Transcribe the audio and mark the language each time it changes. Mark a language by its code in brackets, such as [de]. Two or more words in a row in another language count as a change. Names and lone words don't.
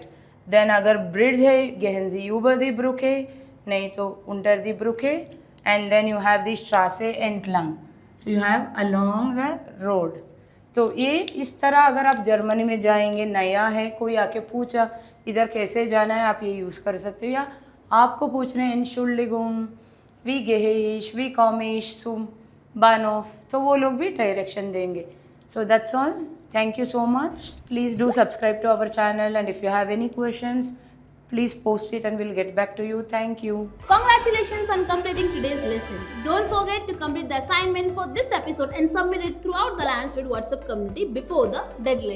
[en] देन अगर ब्रिज है [de] gehen Sie über die Brücke, [hi] नहीं तो [de] unter die Brücke, [en] and then you have [de] die Straße entlang, [en] so you have along the road. [hi] तो ये इस तरह अगर आप जर्मनी में जाएंगे, नया है, कोई आके पूछा इधर कैसे जाना है, आप ये यूज़ कर सकते हो. या आपको पूछना है [de] Entschuldigung, wie gehe ich, wie komme ich zum Bahnhof, [hi] तो वो लोग भी डायरेक्शन देंगे. [en] So that's all. Thank you so much. Please do subscribe to our channel, and if you have any questions, please post it and we'll get back to you. Thank you. Congratulations on completing today's lesson. Don't forget to complete the assignment for this episode and submit it throughout the Landstud WhatsApp community before the deadline.